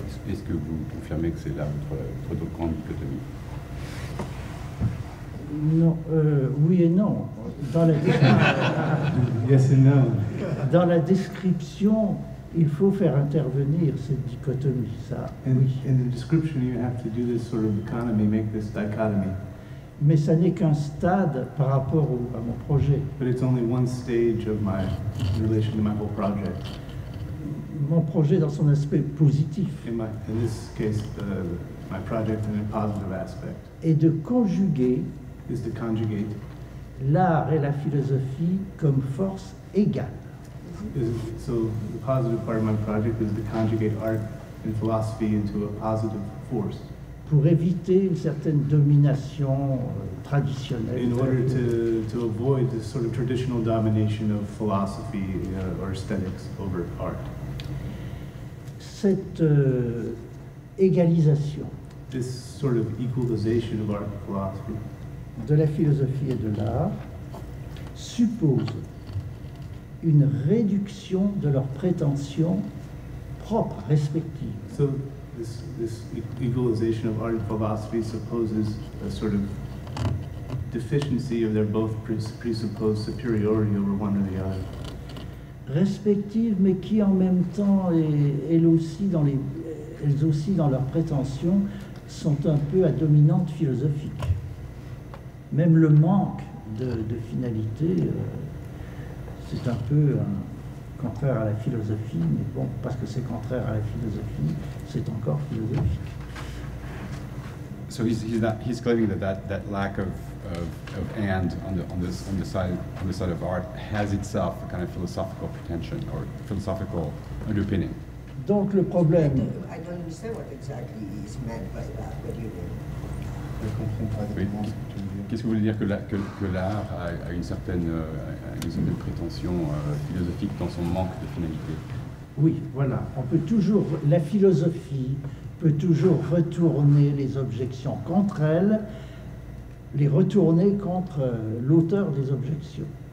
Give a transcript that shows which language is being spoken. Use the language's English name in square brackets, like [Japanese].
[French] Est-ce que vous confirmez que c'est là votre grande dichotomie? Non, oui et non. Dans la [English] Yes and no. [French] Dans la description, il faut faire intervenir cette dichotomie, ça. Oui. [English] In the description, you have to do this sort of economy, make this dichotomy. [French] Mais ça n'est qu'un stade par rapport à mon projet. [English] But it's only one stage of my relation to my whole project. [French] Mon projet dans son aspect positif. [English] In this case, my project in a positive aspect. [French] Et de conjuguer [English] Is to conjugate [French] l'art et la philosophie comme force égale. [English] So the positive part of my project is to conjugate art and philosophy into a positive force. [French] Pour éviter une certaine domination traditionnelle. [English] In order to avoid this sort of traditional domination of philosophy or aesthetics over art. [French] Cette égalisation. [English] This sort of equalization of art and philosophy. [French] De la philosophie et de l'art suppose une réduction de leurs prétentions propres, respectives. [English] So this equalization of art and philosophy supposes a sort of deficiency of their both presupposed superiority over one or the other. [French] Respectives, mais qui en même temps, elles aussi dans leurs prétentions, sont un peu à dominante philosophique. Même le manque de finalité, c'est un peu contraire à la philosophie, mais bon, parce que c'est contraire à la philosophie, c'est encore philosophique. [English] So he's claiming that lack of and on the side of art has itself a kind of philosophical pretension or philosophical underpinning. [French] Donc le problème. [English] I don't understand what exactly is meant by that. What do you mean? [French] Oui. Qu'est-ce que vous voulez dire que l'art a une certaine prétention philosophique dans son manque de finalité? Oui, voilà. La philosophie peut toujours retourner les objections contre elle, les retourner contre l'auteur des objections.